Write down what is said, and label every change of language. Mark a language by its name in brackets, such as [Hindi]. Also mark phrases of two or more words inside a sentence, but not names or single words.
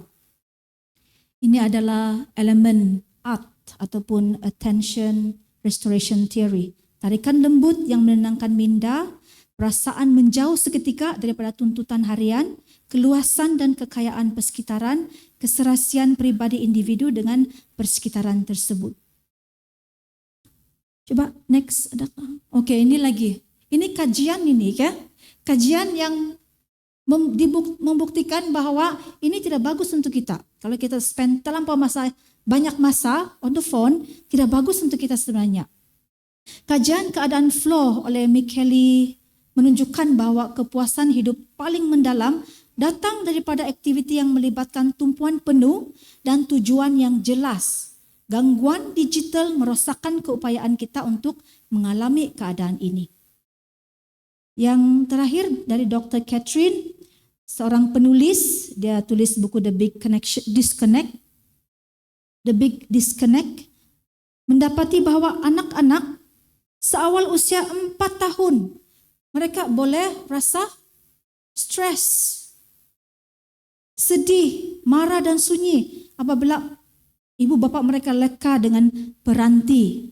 [Malay] Ini adalah elemen art ataupun [English] attention restoration theory. [Malay] Tarikan lembut yang menenangkan minda, perasaan menjauh seketika daripada tuntutan harian, keluasan dan kekayaan persekitaran, keserasian pribadi individu dengan persekitaran tersebut. Coba next. Oke, ini lagi. Ini kajian ini ya. Kajian yang membuktikan bahwa ini tidak bagus untuk kita. Kalau kita spend banyak masa [English] on the phone, [Malay] tidak bagus untuk kita sebenarnya. Kajian keadaan flow oleh Micheli menunjukkan bahwa kepuasan hidup paling mendalam datang daripada aktiviti yang melibatkan tumpuan penuh dan tujuan yang jelas. Gangguan digital merosakkan keupayaan kita untuk mengalami keadaan ini. Yang terakhir dari Dr. Catherine, seorang penulis, dia tulis buku The Big Disconnect, mendapati bahwa anak-anak seawal usia 4 tahun, mereka boleh rasa stres, sedih, marah dan sunyi apabila ibu bapa mereka leka dengan peranti.